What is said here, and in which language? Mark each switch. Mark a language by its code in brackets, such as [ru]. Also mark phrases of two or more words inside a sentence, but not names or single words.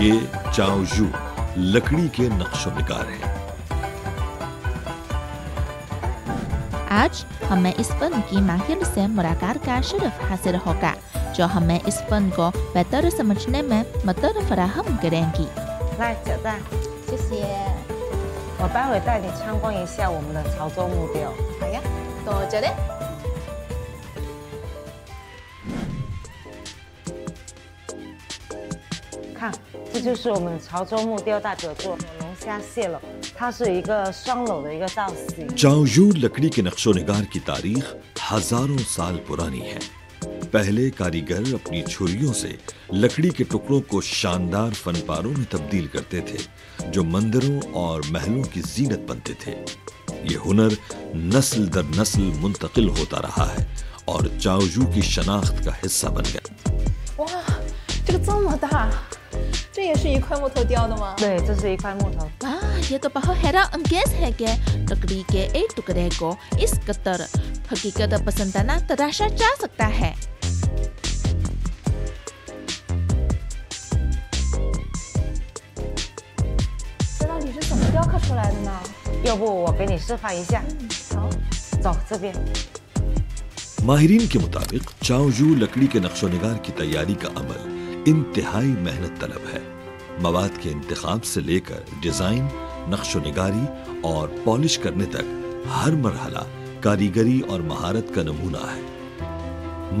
[ur] یہ چاؤجو لکڑی کے نقش و نگار ہے. آج ہمیں اس فن کی ماہر سے ملاقات کا شرف حاصل ہوگا جو ہمیں اس فن کو بہتر سمجھنے میں مدد فراہم کریں گی. [zh] 来，小蛋，谢谢。我待会带你参观一下我们的潮州木雕。好呀，多久嘞？看，这就是我们的潮州木雕代表作龙虾蟹篓，它是一个双篓的一个造型。 [ur] چاؤجو لکڑی کے نقش و نگار کی تاریخ ہزاروں سال پرانی ہے. پہلے کاریگر اپنی چھریوں سے لکڑی کے ٹکڑوں کو شاندار فن پاروں میں تبدیل کرتے تھے جو مندروں اور محلوں کی زینت بنتے تھے. یہ ہنر نسل در نسل منتقل ہوتا رہا ہے اور چاؤجو کی شناخت کا حصہ بن گیا. [zh] 哇，这个这么大，这也是一块木头雕的吗？对，这是一块木头。 [ur] واہ، یہ تو بہت حیران انگیز ہے کہ لکڑی کے ایک ٹکڑے کو اس قدر حقیقت پسندانہ تراشا جا سکتا ہے. [zh] 这到底是怎么雕刻出来的呢？要不我给你示范一下？好，走这边。 [ur] ماہرین کے مطابق چاؤجو لکڑی کے نقش و نگار کی تیاری کا عمل انتہائی محنت طلب ہے. مواد کے انتخاب سے لے کر ڈیزائن، نقش و نگاری اور پالش کرنے تک ہر مرحلہ کاریگری اور مہارت کا نمونہ ہے.